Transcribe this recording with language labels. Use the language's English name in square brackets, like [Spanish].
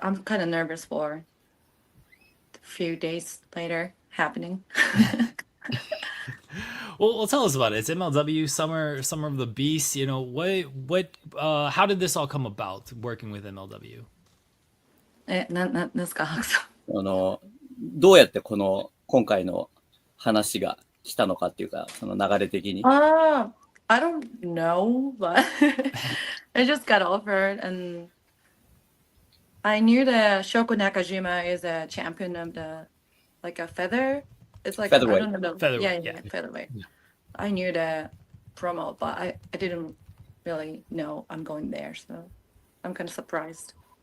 [English] I'm kind of nervous for a few days later happening. Well, tell us about it. It's MLW Summer of the Beast. You know, how did this all come about, working with MLW? [Japanese] なんですか、ハクさん。どうやって今回の話が来たのかっていうか、その流れ的に。 [English] I don't know, but I just got offered, and I knew that Shoko Nakajima is a champion of the, like a feather. It's like Featherweight. I don't know. Featherweight, Yeah, yeah. featherweight. Yeah. I knew the promo, but I didn't really know I'm going there, so I'm kind of surprised.